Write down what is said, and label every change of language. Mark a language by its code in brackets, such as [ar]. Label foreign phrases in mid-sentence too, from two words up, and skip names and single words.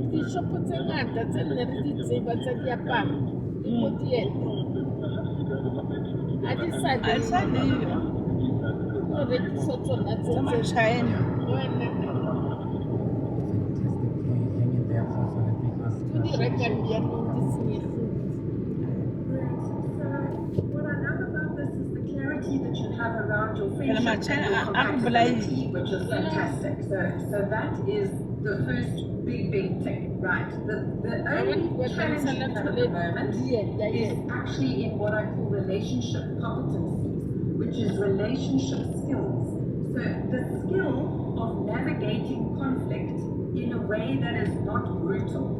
[st] dishopo tse ngata tse nne re di tseba tsa diaparo di model a di sa a sa leyo o rekiso tsona tse tsa ma-China. [en] Fantastic. Can you hang in there for let me ask [st] o di rekang dianong di senyegile. [en] So what I love about this is the clarity that you have around your [st] Phela [en] friendship and [st] ma-China [en] your [st] a re bolaile. [en] compatibility, which is fantastic. So that is the first big tick, right? The only challenge you have at the moment is actually in what I call relationship competencies, which is relationship skills. So the skill of navigating conflict in a way that is not brutal.